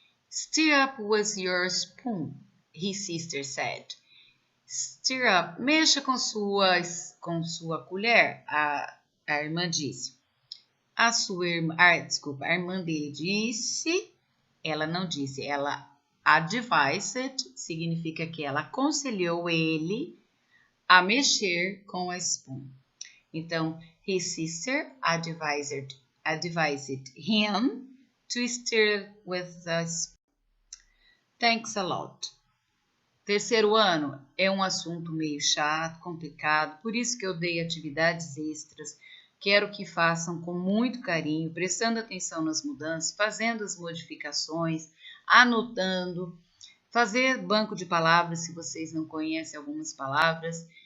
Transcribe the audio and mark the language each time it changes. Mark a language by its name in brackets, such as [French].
[English] Stir up with your spoon, his sister said. Stir up, [Portuguese] mexa com sua colher, a irmã disse. A irmã dele disse, ela não disse, ela advised, significa que ela aconselhou ele a mexer com a spoon. Então, [English] his sister advised him to stir with the spoon. Thanks a lot. [Portuguese] Terceiro ano é um assunto meio chato, complicado, por isso que eu dei atividades extras. Quero que façam com muito carinho, prestando atenção nas mudanças, fazendo as modificações, anotando, fazer banco de palavras se vocês não conhecem algumas palavras.